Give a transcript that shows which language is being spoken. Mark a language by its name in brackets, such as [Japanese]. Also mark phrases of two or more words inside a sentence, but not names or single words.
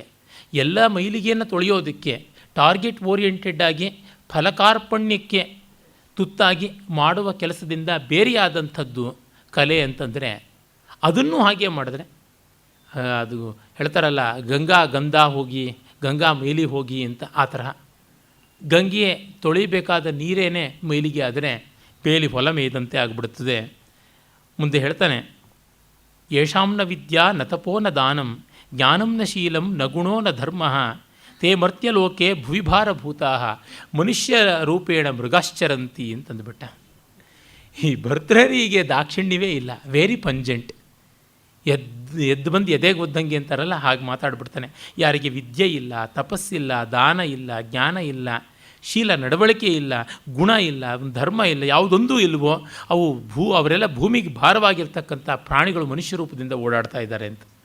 [Kannada] ಎಲ್ಲ ಮೈಲಿಗೆಯನ್ನು ತೊಳೆಯೋದಕ್ಕೆ [English] target oriented [Kannada] ಆಗಿ ಫಲಕಾರ್ಪಣ್ಯಕ್ಕೆ ತುತ್ತಾಗಿ ಮಾಡುವ ಕೆಲಸದಿಂದ ಬೇರೆಯಾದಂಥದ್ದು ಕಲೆ ಅಂತಂದರೆ, ಅದನ್ನು ಹಾಗೆ ಮಾಡಿದ್ರೆ ಅದು ಹೇಳ್ತಾರಲ್ಲ, ಗಂಗಾ ಗಂಧ ಹೋಗಿ ಗಂಗಾ ಮೈಲಿ ಹೋಗಿ ಅಂತ. ಆ ತರಹ ಗಂಗೆ ತೊಳಿಬೇಕಾದ ನೀರೇನೇ ಮೈಲಿಗೆ ಆದರೆ ಬೇಲಿ ಹೊಲ ಮೇಯ್ದಂತೆ ಆಗಿಬಿಡುತ್ತದೆ. ಮುಂದೆ ಹೇಳ್ತಾನೆ, [Sanskrit] ಯೇಷಾಂನ ವಿದ್ಯಾ ನ ತಪೋ ನ ದಾನಂ ಜ್ಞಾನಂ ನ ಶೀಲಂ ನ ಗುಣೋ ನ ಧರ್ಮ ತೇ ಮರ್ತ್ಯಲೋಕೆ ಭುವಿಭಾರಭೂತಾ ಮನುಷ್ಯ ರೂಪೇಣ ಮೃಗಾಶ್ಚರಂತಿ ಅಂತಂದುಬಿಟ್ಟ. [Kannada] ಈ ಭರ್ತೃಹರಿಗೆ ದಾಕ್ಷಿಣ್ಯವೇ ಇಲ್ಲ, [English] very pungent. [Kannada] ಎದ್ದು ಬಂದು ಎದೆಗೆ ಒದ್ದಂಗೆ ಅಂತಾರಲ್ಲ, ಹಾಗೆ ಮಾತಾಡ್ಬಿಡ್ತಾನೆ. ಯಾರಿಗೆ ವಿದ್ಯೆ ಇಲ್ಲ, ತಪಸ್ಸಿಲ್ಲ, ದಾನ ಇಲ್ಲ, ಜ್ಞಾನ ಇಲ್ಲ, ಶೀಲ ನಡವಳಿಕೆ ಇಲ್ಲ, ಗುಣ ಇಲ್ಲ, ಧರ್ಮ ಇಲ್ಲ, ಯಾವುದೊಂದೂ ಇಲ್ವೋ ಅವು ಅವರೆಲ್ಲ ಭೂಮಿಗೆ ಭಾರವಾಗಿರ್ತಕ್ಕಂಥ ಪ್ರಾಣಿಗಳು ಮನುಷ್ಯ ರೂಪದಿಂದ ಓಡಾಡ್ತಾ ಇದ್ದಾರೆ ಅಂತ.